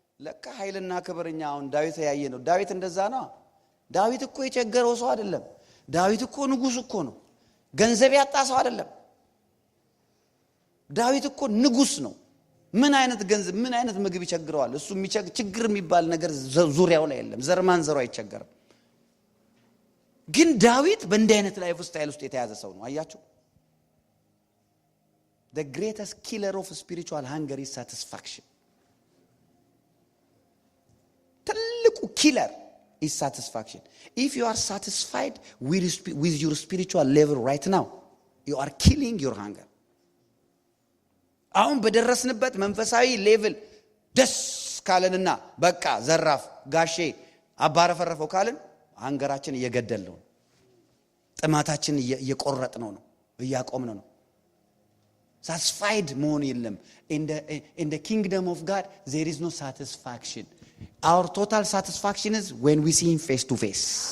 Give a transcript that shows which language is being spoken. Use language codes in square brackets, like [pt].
[am] ለካ ኃይልና ክብርኛ አሁን ዳዊት ያየ ነው። ዳዊት እንደዛ ነው። ዳዊት እኮ የቸገረው ሰው አይደለም። ዳዊት እኮ ንጉሥ እኮ ነው። ገንዘብ ያጣ ሰው አይደለም። ዳዊት እኮ ንጉሥ ነው። ምን አይነት ገንዘብ ምን አይነት ምግብ ይቸግረዋል? እሱ ችግር የሚባል ነገር ዙሪያው ላይ የለም። ዘር ማንዘሩ አይቸገርም። ግን ዳዊት በእንዲህ አይነት ላይፍ ስታይል ውስጥ የተያዘ ሰው ነው። አያችሁ? [en] the greatest killer of spiritual hunger is satisfaction. ትልቁ ኪለር is satisfaction. If you are satisfied with your spiritual level right now, you are killing your hunger. [am] አሁን በደረስንበት መንፈሳዊ ሌቭል ደስ ካለንና በቃ ዘራፍ ጋሼ አባረፈረፈው ካልን አንገራችን እየገደልነው፣ ጥማታችን እየቆረጥነው ነው፣ እያቆምነው ነው። satisfied መሆን የለም። [en] in the kingdom of God there is no satisfaction. Our total satisfaction is when we see him face to face.